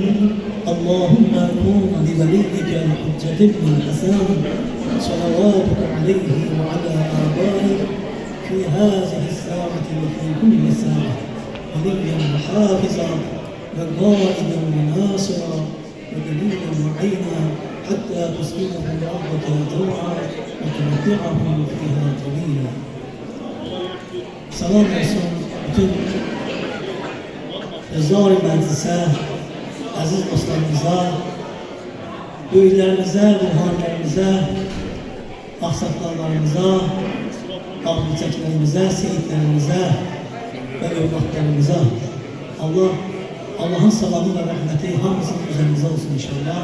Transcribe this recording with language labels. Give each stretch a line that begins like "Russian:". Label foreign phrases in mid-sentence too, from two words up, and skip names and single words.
Arabic: اللهم كن لوليك الحجة بن الحسن صلواتك عليه وعلى آبائه في هذه الساعة وفي كل ساعة وليا وحافظا وقائدا وناصرا ودليلا وعينا حتى تسكنه الأرض طوعا وتمتعه فيها طويلا.
Azerbaijani: Salam olsun bütün Rızar-ı Məclisə, əziz dostlarımıza, böyüklərimizə, ruhanilərimizə, axsaqlarlarımıza, ağlıçəklərimizə, seyidlərimizə və övladlarımıza Allah'ın salamı və rəhməti hamısının üzərimizə olsun inşallah.